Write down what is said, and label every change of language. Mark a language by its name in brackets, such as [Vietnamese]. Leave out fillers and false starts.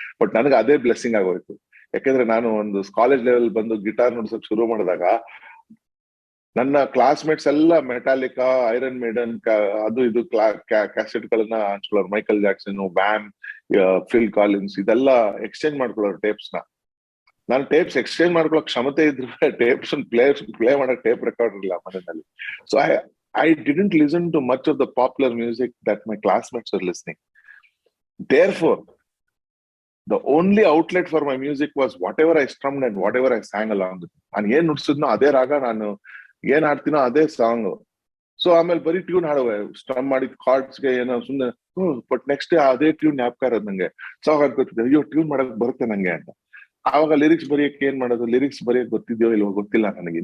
[Kannada] But ನನಗೆ ಅದೇ blessing ಆಗೋಯ್ತು. ಯಾಕಂದ್ರೆ ನಾನು ಒಂದು ಕಾಲೇಜ್ ಲೆವೆಲ್ ಬಂದು ಗಿಟಾರ್ ನುಡ್ಸಕ್ ಶುರು ಮಾಡಿದಾಗ ನನ್ನ ಕ್ಲಾಸ್ಮೇಟ್ಸ್ ಎಲ್ಲ ಮೆಟಾಲಿಕಾ, ಐರನ್ ಮೇಡನ್, ಅದು ಇದು ಕ್ಯಾಸೆಟ್ ಗಳನ್ನ ಹಂಚ್ಕೊಳ್ಳೋರು. Michael Jackson, VAM, fill Collins ಇದೆಲ್ಲ ಎಕ್ಸ್ಚೇಂಜ್ ಮಾಡ್ಕೊಳ್ಳೋರು ಟೇಪ್ಸ್ ನ. ನಾನು ಟೇಪ್ಸ್ ಎಕ್ಸ್ಚೇಂಜ್ ಮಾಡ್ಕೊಳ್ಳೋ ಕ್ಷಮತೆ ಇದ್ರು ಟೇಪ್ಸ್ ಪ್ಲೇ ಮಾಡೋ ಟೇಪ್ ರೆಕಾರ್ಡ್ ಇಲ್ಲ ಮನೆಯಲ್ಲಿ. [English] So I didn't listen to much of the popular music that my classmates were listening. Therefore, the only outlet for my music was whatever I strummed and whatever I sang along with. [Kannada] ನಾನು ಏನ್ ನುಡ್ಸಿದ್ನೋ ಅದೇ ರಾಗ, ನಾನು ಏನ್ ಹಾಡ್ತೀನೋ ಅದೇ song. So ಆಮೇಲೆ ಬರೀ tune ಹಾಡುವೆ, ಸ್ಟ್ರಮ್ ಮಾಡಿದ ಕಾರ್ಡ್ಸ್ಗೆ ಏನೋ ಸುಮ್ಮನೆ. ಬಟ್ ನೆಕ್ಸ್ಟ್ ಡೇ ಅದೇ ಟ್ಯೂನ್ ಜ್ಞಾಪಕ ಇರೋದು ನಂಗೆ. ಸಾಂಗ್ ಹಾಡ್ಕೊತಿದ್ದೆ, ಅಯ್ಯೋ ಟ್ಯೂನ್ ಮಾಡಕ್ ಬರುತ್ತೆ ನಂಗೆ ಅಂತ. ಆವಾಗ ಲಿರಿಕ್ಸ್ ಬರೆಯಕ್ಕೆ ಏನ್ ಮಾಡೋದು, ಲಿರಿಕ್ಸ್ ಬರೆಯಕ್ ಗೊತ್ತಿದ್ಯೋ ಇಲ್ವೋ ಗೊತ್ತಿಲ್ಲ ನನಗೆ.